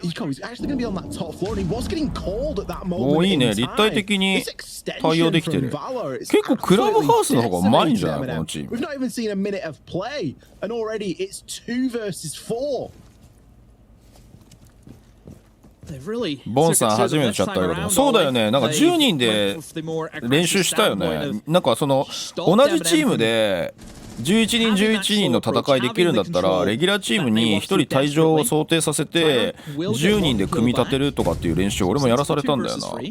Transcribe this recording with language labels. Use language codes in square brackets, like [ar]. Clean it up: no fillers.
[en] Eco is actually going to be on that top floor, and he was getting called at that moment. [ja] おいいね、立体的に対応できてる。結構クラブハウスの方がうまいんじゃないこのチーム。 [en] We've not even seen a minute of play, and already it's 2 versus 4. [ja] ボンさん初めてチャットありがとう。そうだよね。なんか10人で練習したよね。なんかその同じチームで11人11人の戦いできるんだったらレギュラーチームに1人退場を想定させて10人で組み立てるとかっていう練習を俺もやらされたんだよな。